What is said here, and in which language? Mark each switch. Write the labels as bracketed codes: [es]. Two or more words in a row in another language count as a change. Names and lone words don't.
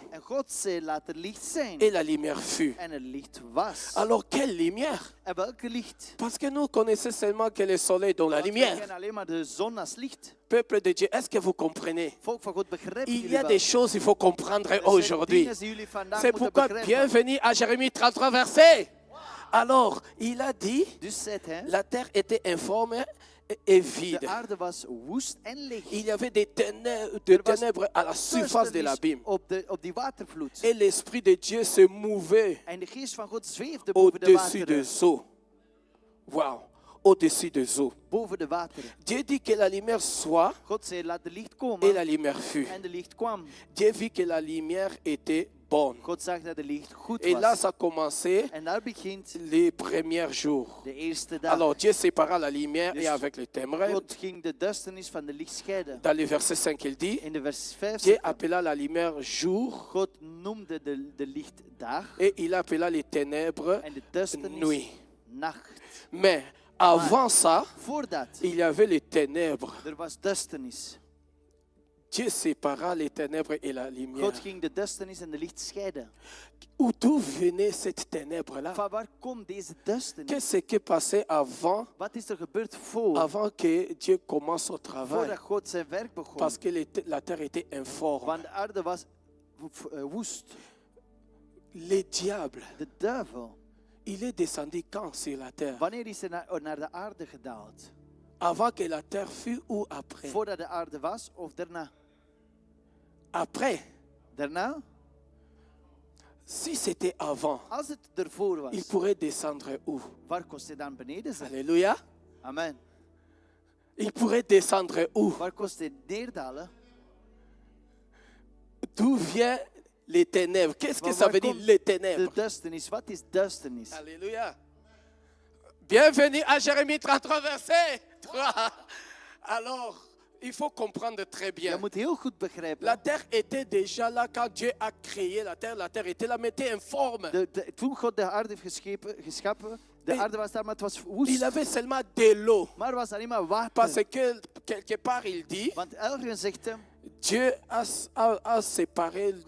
[nl] en God zei laat er licht zijn. [fr] et la lumière fut. [nl] En er licht was. [fr] Alors quelle lumière? [nl] En welke licht? [fr] Parce que nous connaissons seulement que le soleil donne la [nl] Want we [fr] lumière. [nl] kennen alleen maar de zon als licht. [fr] Peuple de Dieu, est-ce que vous comprenez? [nl] Volk van God, begrijpen [fr] Il [nl] jullie [fr] y a [nl] wel? [fr] des choses qu'il faut comprendre [nl] Er zijn [fr] aujourd'hui. [nl] dingen die jullie vandaag [fr] C'est [nl] moeten [fr] pourquoi [nl] begrijpen. [fr] bienvenue à Jérémie 33 verset. Alors, il a dit, [nl] Dus zegt hij, [fr] la terre était informe et vide. [nl] de aarde was woest en leeg. [fr] Il y avait des ténèbres, [nl] Er was [fr] à la surface de [nl] duisternis [fr] l'abîme. [nl] op die watervloed. [fr] Et l'Esprit de Dieu se mouvait [nl] En de geest van God zweefde boven de [fr] au-dessus [nl] wateren. [fr] des eaux. Wow, au-dessus des eaux. [nl] Boven de wateren. [fr] Dieu dit que la lumière soit [nl] God zei, laat de licht [fr] et [nl] komen. [fr] la lumière fut. [nl] En de licht kwam. [fr] Dieu vit que la lumière était bonne. [nl] God zag dat de licht goed [fr] Et là, [nl] was. [fr] ça a commencé [nl] En daar begint [fr] les premiers jours. [nl] de eerste dag. [fr] Alors, Dieu sépara la lumière [nl] Dus [fr] et avec les ténèbres. [nl] God ging de duisternis van de licht scheiden. [fr] Dans le verset 5, il dit, [nl] In de vers 5 [fr] Dieu [nl] zegt hij, [fr] appela la lumière jour [nl] God noemde de licht dag [fr] et il appela les ténèbres [nl] en de duisternis [fr] nuit. [nl] nacht. [fr] Mais avant ça, [nl] Voordat [fr] il y avait les ténèbres. [nl] er was duisternis. [fr] Dieu sépara les ténèbres et la lumière. [nl] God ging de duisternis en de licht scheiden. [fr] D'où venait cette ténèbre-là? [nl] Van waar komt deze duisternis? [fr] Qu'est-ce qui passait avant, [nl] Wat is er gebeurd [fr] avant que Dieu commence son travail? [nl] voordat God zijn werk begon? [fr] Parce que la terre était informe. [nl] Want de aarde was woest. [fr] Le diable, [nl] De duivel, [fr] il est descendu quand sur la terre? [nl] wanneer is hij naar de aarde gedaald? [fr] Avant que la terre fût ou après? [nl] Voordat de aarde was of daarna? [fr] Après. [nl] Daarna? [fr] Si c'était avant, [nl] Als het ervoor [fr] il [nl] was, [fr] pourrait descendre où? [nl] waar kost hij dan beneden zijn? [fr] Alléluia. [nl] Amen. [fr] Il pourrait descendre où? [nl] Waar kost hij neerdalen? [fr] D'où vient les ténèbres? Qu'est-ce que [nl] Maar [fr] ça [nl] waar [fr] veut dire [nl] komt [fr] les [nl] de [fr] ténèbres? [nl] duisternis? Wat is duisternis? [fr] Alléluia. Bienvenue à Jérémie 33, verset 3. Alors, il faut comprendre très [nl] Je [fr] bien. [nl] moet heel goed begrijpen. [fr] La terre était déjà là quand Dieu a créé la terre était là, mais était informe. [nl] Toen God de aarde heeft geschapen, de [fr] Hey. [nl] aarde was daar, maar het was [fr] Il [nl] woest. [fr] avait seulement de l'eau. [nl] Maar er was alleen maar water. [fr] Parce que quelque part il dit, [nl] Want ergens zegt hij, [fr] Dieu a séparé de